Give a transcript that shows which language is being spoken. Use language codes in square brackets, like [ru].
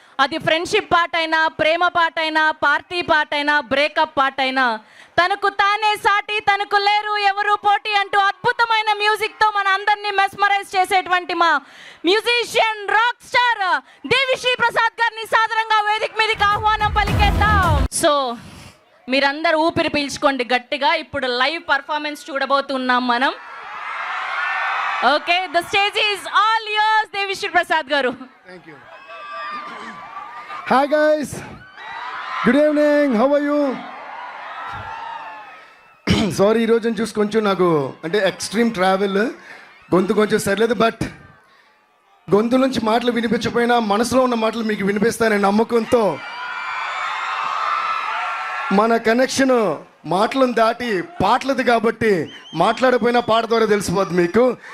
[te] అది ఫ్రెండ్షిప్ పాట అయినా, ప్రేమ పాట అయినా, పార్టీ పాట అయినా, బ్రేకప్ పాట అయినా, తనకు తానే సాటి తనకు లేరు ఎవరు పోటీ అంటూ అద్భుతమైన మ్యూజిక్తో మన అందరినీ మెస్మరైజ్ చేసేటువంటి మా musician rock star Devi Sri Prasad గారిని సాదరంగా వేదిక మీదకి ఆహ్వానం పలికేద్దాం. సో మీరందరూ ఊపిరి పీల్చుకోండి గట్టిగా, ఇప్పుడు లైవ్ పర్ఫార్మెన్స్ చూడబోతున్నాం మనం. [en] Okay, the stage is all yours Devi Sri Prasad గారు. Thank you. Hi guys, good evening, how are you? [te] Sorry, ఈరోజు చూసి కొంచెం నాకు అంటే ఎక్స్ట్రీమ్ ట్రావెల్, గొంతు కొంచెం సరిలేదు. బట్ గొంతు నుంచి మాటలు వినిపించకపోయినా మనసులో ఉన్న మాటలు మీకు వినిపిస్తానని నమ్మకంతో మన కనెక్షన్ మాటలను దాటి పాటలది కాబట్టి మాట్లాడకపోయినా పాట ద్వారా తెలిసిపోద్ది మీకు.